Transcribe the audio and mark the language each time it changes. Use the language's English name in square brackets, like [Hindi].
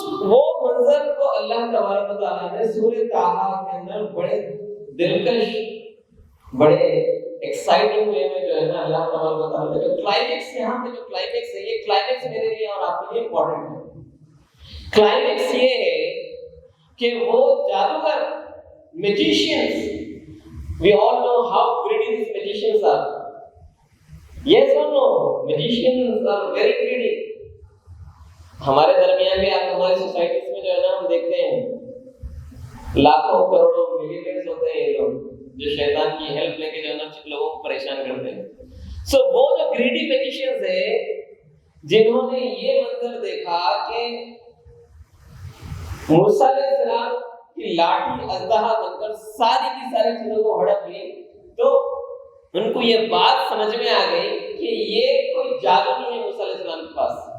[Urdu] وہ منظر کو اللہ تبارک و تعالیٰ نے سورہ طٰہٰ کے اندر بڑے دلکش، بڑے ایکسائٹنگ وے میں جو ہے نا اللہ تبارک و تعالیٰ نے جو کلائمیکس، یہاں پہ جو کلائمیکس ہے، یہ کلائمیکس میرے لیے اور آپ کے لیے امپورٹنٹ ہے۔ کلائمیکس یہ ہے کہ وہ جادوگر میجیشینز، [English] we all know how greedy these magicians are. Yes or no? Magicians are very greedy. [Urdu] ہمارے درمیان بھی آپ ہماری سوسائٹیز میں جو ہے نا ہم دیکھتے ہیں لاکھوں کروڑوں ملینئرز ہوتے ہیں یہ لوگ جو شیطان کی ہیلپ لے کے جو ہے نا لوگوں کو پریشان کرتے ہیں۔ سو وہ جو گریڈی میجیشینز ہیں جنہوں نے یہ منظر دیکھا کہ موسیٰ علیہ السلام کی لاٹھی اژدہا بن کر ساری کی ساری چیزوں کو ہڑپ لی، تو ان کو یہ بات سمجھ میں آ گئی کہ یہ کوئی جادو نہیں ہے موسیٰ علیہ السلام کے پاس۔